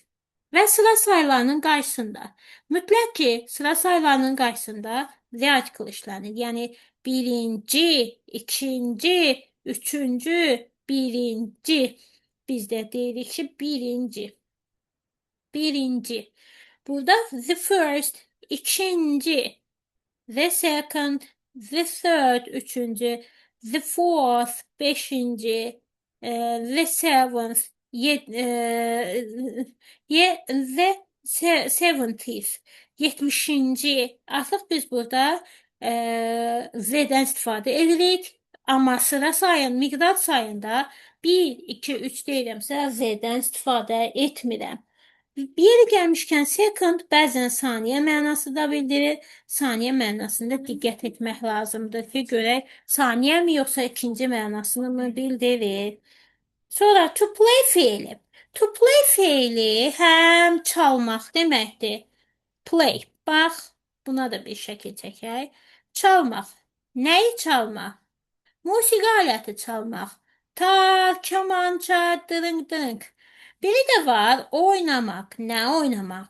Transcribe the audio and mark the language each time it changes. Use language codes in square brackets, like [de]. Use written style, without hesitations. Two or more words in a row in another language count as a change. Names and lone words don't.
[az] Və sıra sayılarının qarşısında. Mütləq ki, sıra sayılarının qarşısında [en] the article [az] işlənir. Yəni, birinci, ikinci, üçüncü, birinci. Biz də deyirik ki, birinci. Birinci. Burada [en] the first, [az] ikinci. [en] The second, the third, üçüncü. The fourth, beşinci. The seventh, the 70th, [az] 70-ci. Artıq biz burada Z-dən istifadə edirik. Amma sıra sayın, miqdar sayında 1, 2, 3 deyirəmsə Z-dən istifadə etmirəm. Bir yeri gəlmişkən second bəzən saniyə mənası da bildirir. Saniyə mənasında diqqət etmək lazımdır ki, görək saniyə mi yoxsa ikinci mənasını mı bildirir. Sonra [en] to play [az] feili. [en] To play [az] feili həm çalmaq deməkdir. Play. Bax, buna da bir şəkil çəkək. Çalmaq. Nəyi çalmaq? Musiqi aləti çalmaq. Tar, kamança, dırınq, dırınq. Biri də var, oynamaq. Nə oynamaq?